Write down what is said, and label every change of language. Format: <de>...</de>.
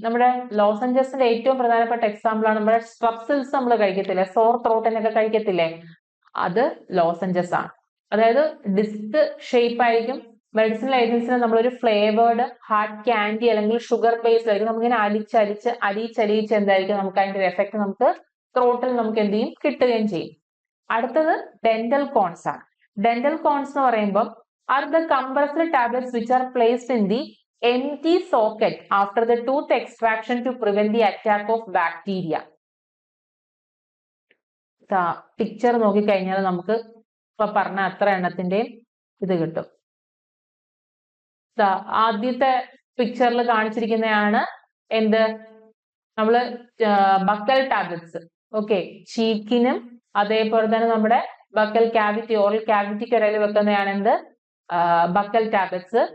<ml>നമ്മുടെ ലോസഞ്ചസിന്റെ ഏറ്റവും പ്രധാനപ്പെട്ട എക്സാമ്പിൾ ആണ് നമ്മുടെ സ്ട്രപ്സിൽസ് നമ്മൾ കഴിക്കത്തില്ലേ, സോർ ത്രോട്ടിനൊക്കെ കഴിക്കത്തില്ലേ, അത് ലോസഞ്ചസ് ആണ്. അതായത് ഡിസ്ക് ഷേപ്പ് ആയിരിക്കും. മെഡിസിനൽ ഏജൻസിനെ നമ്മളൊരു ഫ്ലേവേർഡ് ഹാർഡ് കാൻഡി അല്ലെങ്കിൽ ഷുഗർ ബേസ് ആയിരിക്കും. നമുക്കിങ്ങനെ അലിച്ചലിച്ച് എന്തായിരിക്കും നമുക്ക് അതിന്റെ ഒരു എഫക്ട് നമുക്ക് ത്രോട്ടിൽ നമുക്ക് എന്ത് ചെയ്യും? കിട്ടുകയും ചെയ്യും. അടുത്തത് ഡെന്റൽ കോൺസ് ആണ്. ഡെന്റൽ കോൺസ് എന്ന് പറയുമ്പോൾ</ml> <en>are the compressed tablets which are placed in the empty socket after the tooth extraction to prevent the attack of bacteria.</en> <ml>Picture നോക്കിക്കഴിഞ്ഞാൽ നമുക്ക് ഇപ്പൊ പറഞ്ഞ അത്ര എണ്ണത്തിന്റെ ഇത് കിട്ടും. ആദ്യത്തെ പിക്ചറിൽ കാണിച്ചിരിക്കുന്നതാണ് എന്ത്? നമ്മള് ബക്കൽ ടാബ്ലറ്റ്സ്. ഓക്കെ, ചീക്കിനും അതേപോലെ തന്നെ നമ്മുടെ ബക്കൽ ക്യാവിറ്റി ഓറൽ ക്യാവിറ്റിക്ക് ഇടയിൽ വെക്കുന്നതാണ് എന്ത്? Buccal tablets.</ml>